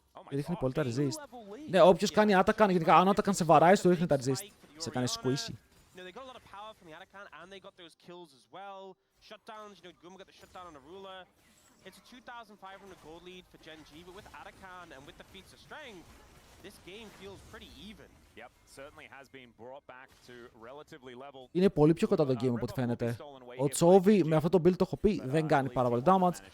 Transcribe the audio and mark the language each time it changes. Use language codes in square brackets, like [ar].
[el] Ρίχνει πολύ τα resist. Ναι, όποιος κάνει Atakan, γενικά αν Atakan σε βαράει, του ρίχνει τα resist. Σε κάνει squishy. [en] They got a lot of power from the Atakan, and they got those kills as well. Shutdowns, Guma got the shutdown on a ruler. It's a 2,500 gold lead for Gen G, but with Atakan and with the feats of strength, this game feels pretty even. Yep, certainly has been brought back to relatively level. [el] Είναι πολύ πιο κοντά το game από ό,τι φαίνεται. Ο Τσόβι με αυτό το build το έχω πει δεν κάνει πάρα πολύ damage.